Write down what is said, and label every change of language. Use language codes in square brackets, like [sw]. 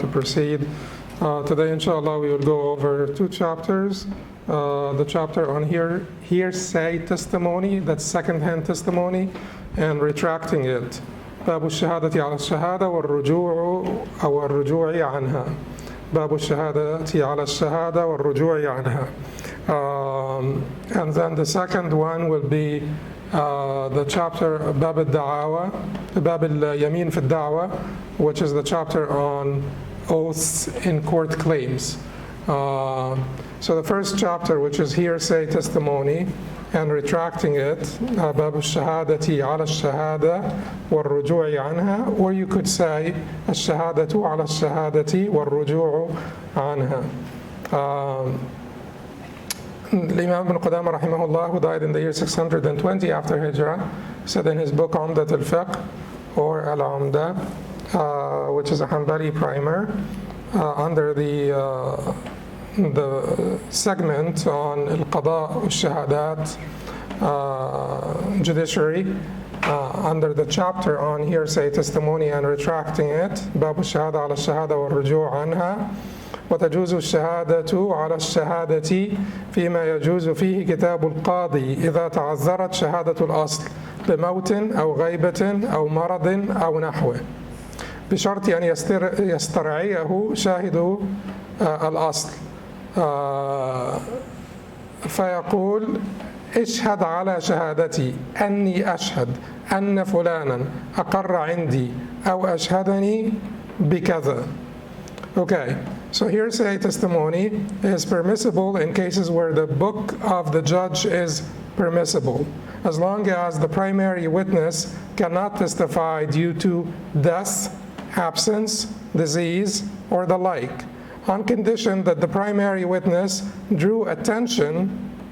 [en] To proceed, today inshallah we will go over two chapters. The chapter on hearsay testimony, that's second-hand testimony, and retracting it. [ar] باب الشهادة على الشهادة والرجوع أو الرجوع عنها. باب الشهادة على الشهادة والرجوع عنها. [en] And then the second one will be the chapter [ar] باب الدعاوى, باب اليمين في الدعوة, [en] which is the chapter on oaths in court claims. So the first chapter, which is hearsay testimony and retracting it, [ar] باب الشهادة على الشهادة والرجوع عنها, [en] or you could say [ar] الشهادة على الشهادة والرجوع عنها. [en] Imām ibn Qudāmah rahimahullah, who died in the year 620 after Hijrah, said in his book Umdat al-Fiqh, or al-Umdat, which is a Hanbali primer, under the segment on al-Qadā al-Shahadat, Judiciary, under the chapter on hearsay testimony and retracting it, [ar] باب الشهادة على الشهادة والرجوع عنها. وتجوز الشهادة على الشهادة فيما يجوز فيه كتاب القاضي إذا تعذرت شهادة الأصل بموت أو غيبة أو مرض أو نحوه بشرط أن يسترعيه شاهد الأصل فيقول اشهد على شهادتي أني أشهد أن فلانا أقر عندي أو أشهدني بكذا. [en] Okay, so hearsay testimony is permissible in cases where the book of the judge is permissible, as long as the primary witness cannot testify due to death, absence, disease, or the like, on condition that the primary witness drew attention